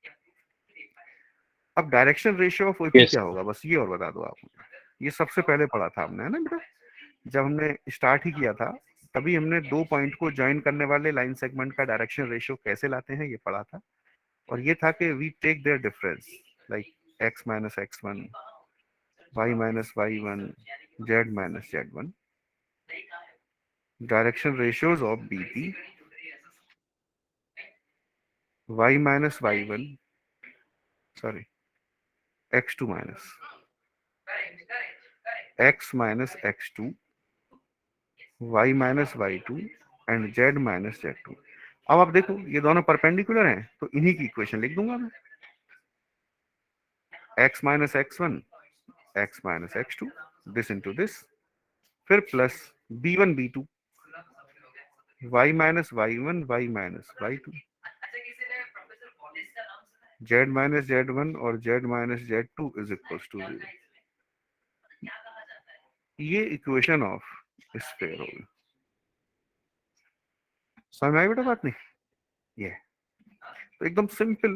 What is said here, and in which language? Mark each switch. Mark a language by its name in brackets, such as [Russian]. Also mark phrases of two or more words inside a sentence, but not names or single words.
[English] अब direction ratio of AP [Hindi] यस। क्या होगा, बस ये और बता दो आप मुझे। ये सबसे पहले पढ़ा था हमने, है ना बेटा, जब हमने स्टार्ट ही किया था तभी हमने दो पॉइंट को ज्वाइन करने वाले [English] line segment [Hindi] का [English] direction ratio [Hindi] कैसे लाते हैं ये पढ़ा था। और ये था कि [English] we take their difference like x - x1 y - y1 z - z1, direction ratios of BP y - y1 sorry x2 minus x - x2 y - y2 एंड z - z2। [Hindi] अब आप देखो ये दोनों परपेंडिकुलर हैं तो इन्हीं की इक्वेशन लिख दूंगा मैं, x - x1 x - x2 [English] this into this, [Hindi] फिर प्लस b1 b2 y - y1 y - y2 z - z1 और z - z2 [English] is equals to [Hindi] 0। ये [English] equation of sphere [Hindi] होगी। समझ में आई बेटा बात? नहीं, ये तो एकदम सिंपल।